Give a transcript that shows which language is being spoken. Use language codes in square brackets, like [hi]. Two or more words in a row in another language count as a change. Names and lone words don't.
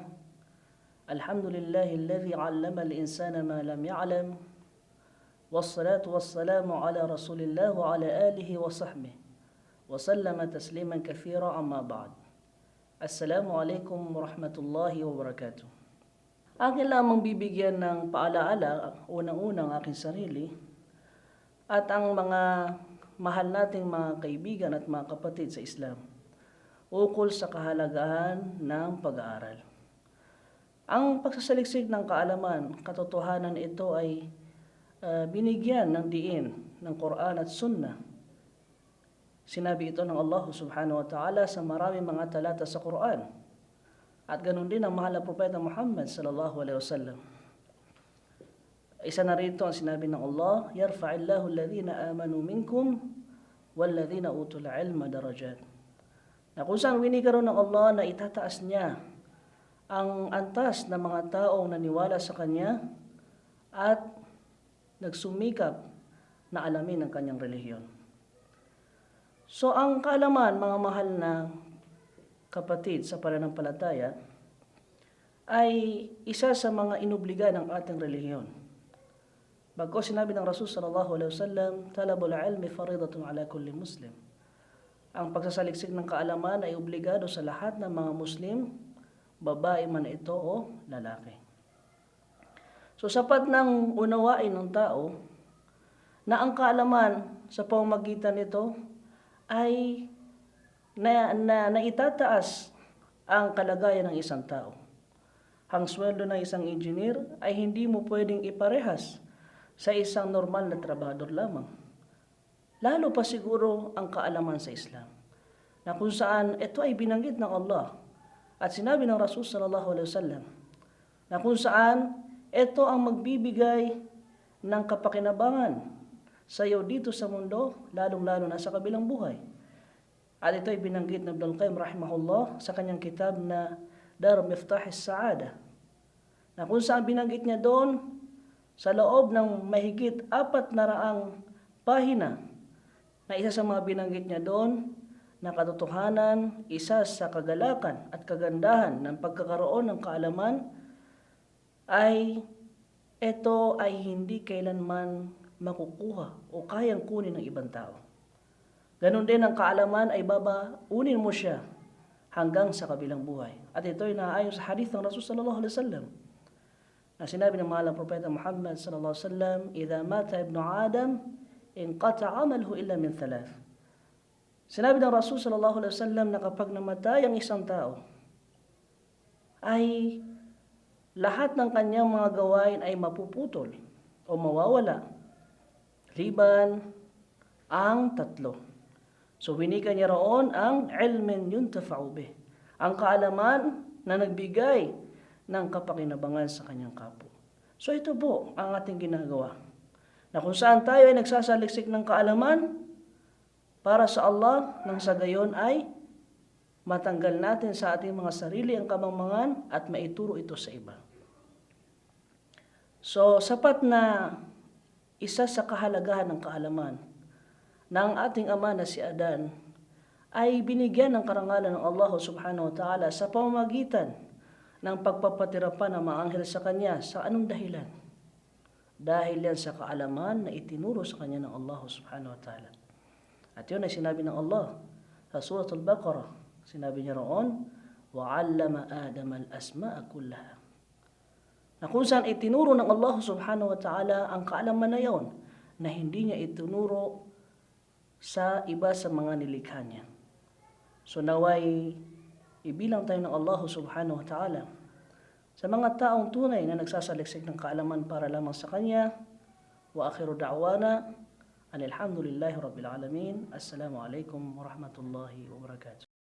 [ar] الحمد لله الذي علم الإنسان ما لم يعلم. والصلاة والسلام على رسول الله وعلى آله وصحبه. وسلم تسليما كثيرا أما بعد. السلام عليكم ورحمة الله وبركاته. [tl] Akin lamang bibigyan ng paalaala, unang-unang aking sarili at ang mga mahal nating mga kaibigan at mga kapatid sa Islam ukol sa kahalagahan ng pag-aaral. Ang pagsasaliksik ng kaalaman, katotohanan ito ay binigyan ng diin ng Quran at Sunnah. Sinabi ito ng Allah [ar] سبحانه وتعالى [tl] sa maraming mga talata sa Quran. At ganun din ang mahal na propeta Muhammad [ar] صلى الله عليه وسلم. [tl] Isa na rito ang sinabi ng Allah, [ar] يرفع الله الذين آمنوا منكم والذين أوتوا العلم درجات. [tl] Na kung saan winikaroon ng Allah na itataas niya ang antas ng mga taong naniwala sa Kanya at nagsumikap na alamin ang Kanyang relihiyon. So ang kaalaman, mga mahal na kapatid sa pananampalataya, ay isa sa mga inubliga ng ating relihiyon. Bagkus sinabi ng Rasul [ar] صلى الله عليه وسلم, طلب العلم فريضة على كل مسلم. [tl] Ang pagsasaliksik ng kaalaman ay obligado sa lahat ng mga Muslim, babae man ito o lalaki. So sapat nang unawain ng tao na ang kaalaman sa pamamagitan nito ay na itataas ang kalagayan ng isang tao. Ang sweldo ng isang engineer ay hindi mo pwedeng iparehas sa isang normal na trabahador lamang. Lalo pa siguro ang kaalaman sa Islam, na kung saan ito ay binanggit ng Allah at sinabi ng Rasul [ar] صلى الله عليه وسلم, [tl] na kung saan ito ang magbibigay ng kapakinabangan sa iyo dito sa mundo, lalong-lalo na sa kabilang buhay. At ito ay binanggit ng Ibn al-Qayyim rahimahullah sa kanyang kitab na Dar Miftah as-Sa'ada, na kung saan binanggit niya doon sa loob ng mahigit 400 pahina, na isa sa mga binanggit niya doon na katotohanan, isa sa kagalakan at kagandahan ng pagkakaroon ng kaalaman ay ito ay hindi kailanman makukuha o kayang kunin ng ibang tao. Ganon din ang kaalaman ay babaunin mo siya hanggang sa kabilang buhay. At ito ay naayon sa hadith ng Rasul [ar] صلى الله عليه وسلم, [tl] na sinabi ng mahal na propeta Muhammad [ar] صلى الله عليه وسلم, "إذا مات ابن آدم انقطع عمله إلا من ثلاث." [tl] Sinabi ng Rasul [ar] صلى الله عليه وسلم [tl] na kapag namatay ang isang tao, ay lahat ng kanyang mga gawain ay mapuputol o mawawala, liban ang tatlo. So winika niya roon ang [ar] علم ينتفع به, [tl] ang kaalaman na nagbigay ng kapakinabangan sa kanyang kapwa. So ito po ang ating ginagawa, na kung saan tayo ay nagsasaliksik ng kaalaman para sa Allah, nang sa gayon ay matanggal natin sa ating mga sarili ang kamangmangan at maituro ito sa iba. So sapat na isa sa kahalagahan ng kaalaman na ang ating ama na si Adan ay binigyan ng karangalan ng Allah [ar] سبحانه وتعالى [tl] sa pamamagitan ng pagpapatira pa ng mga anghel sa kanya. Sa anong dahilan? Dahil yan sa kaalaman na itinuro sa kanya ng Allah [ar] سبحانه وتعالى. [tl] At yun ay sinabi ng Allah sa Surah Al-Baqarah. Sinabi niya roon, [ar] وَعَلَّمَ آدَمَ الْأَسْمَاءَ كُلَّهَا, [tl] na kung saan itinuro ng Allah [ar] سبحانه وتعالى [tl] ang kaalaman na yon na hindi niya itinuro sa iba sa mga nilikha niya. So naway ibilang tayo ng Allah [ar] سبحانه وتعالى [tl] sa mga taong tunay na nagsasaliksik ng kaalaman para lamang sa Kanya. [ar] وآخر دعوانا الحمد لله رب العالمين. السلام عليكم ورحمة الله وبركاته.